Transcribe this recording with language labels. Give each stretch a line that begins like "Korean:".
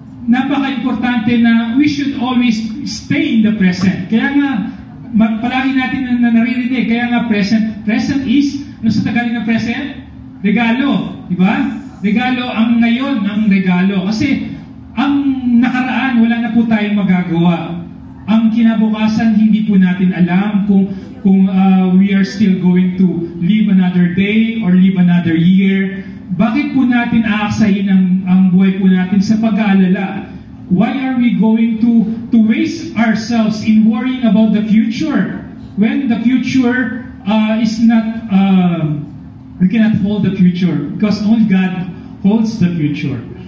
Filipino: Napaka-importante na
English: we should always stay in the present.
Filipino: Kaya nga, palagi natin na naririnig, kaya nga present.
English: Present is,
Filipino: ano sa Tagalog ng present? Regalo, di ba? Regalo ang ngayon, ang regalo. Kasi ang nakaraan, wala na po tayong magagawa. Ang kinabukasan, hindi po natin alam kung
English: we are still going to live another day or live another year.
Filipino: Bakit po natin aaksayin ang buhay po natin sa pag-aalala?
English: Why are we going to waste ourselves in worrying about the future when the future is not... we cannot hold the future because only God holds the future.